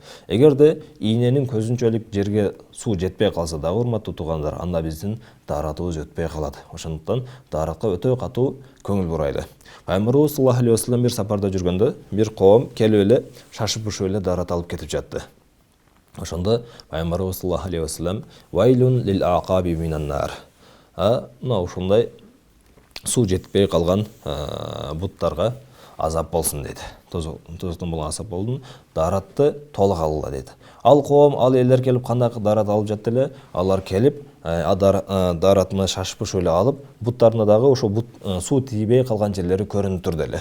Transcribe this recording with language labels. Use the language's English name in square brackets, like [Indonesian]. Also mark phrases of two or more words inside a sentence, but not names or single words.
[Kyrgyz] Эгерде ийненин көзүнчөлүк жерге суу жетпей калса дагы, урматтуу туугандар, анда биздин даратыбыз өтпөй калат. Ошондуктан даратка өтө катуу көңүл бурайлы. Пайгамбарыбыз [Arabic] صلى الله عليه وسلم [Kyrgyz] бир сапарда жүргөндө, бир коом келип эле шашып-ушуп эле дарат алып кетип жатты. Ошондо Пайгамбарыбыз [Arabic] صلى الله عليه وسلم: "ويل للأعقاب من النار". [Kyrgyz] Мына ушундай суу жетпей калган буттарга азап болсун дейт. Тозуктун болгон азап болдун, даратты толук алгыла дейт. Ал коом, ал элдер келип кандай дарат алып жатты эле, алар келип даратына шашып эле алып, буттарына дагы ошо суу тийбей калган жерлери көрүнүп турду эле.